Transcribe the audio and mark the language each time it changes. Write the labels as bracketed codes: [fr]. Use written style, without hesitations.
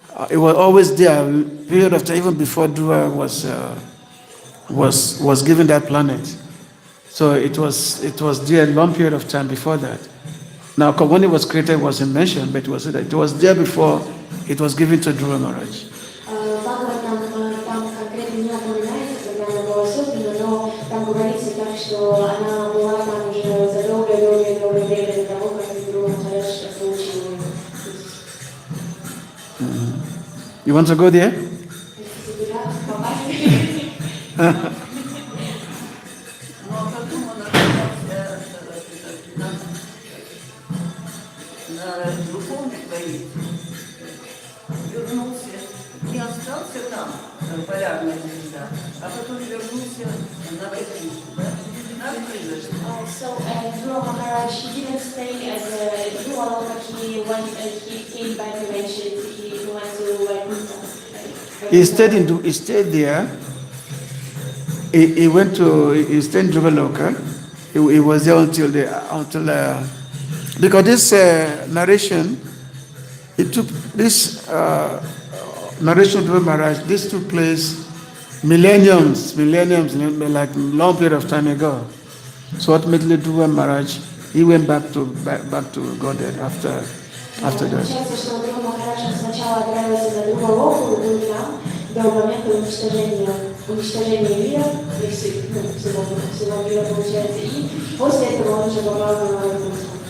[en] It was always there. Period of time, even before Dhruva was given that planet. So it was there a long period of time before that. Now, when it was created, it wasn't mentioned, but it was there before it was given to Dhruva Maharaj. [ru] Там конкретно не упоминается, когда она была создана, но там говорится так, что она была там уже за долгое-долгое время до того, как Dhruva Maharaj получил ее. [en] You want to go there? [ru] Если туда попасть. Ну а потом он оказался на духовной позиции, вернулся, не остался там, полярная звезда, а потом вернулся на Вайкунтху, да? Так произошло. [en] So Dhruva Maharaj, he didn't stay as a Dhruva, but he came back eventually. He went to Vaikuntha. He stayed there. He stayed in Dhruva. He was there until because this narration, it took this narration of Dhruva Maharaj. This took place millenniums, like long period of time ago. So ultimately, Dhruva Maharaj, he went back to Godhead after that. [ru] Получается, что Dhruva Maharaj сначала отправился на Dhruva Локу, был там до момента уничтожения мира, всего мира, получается, и после этого он уже попал на Вайкунтху.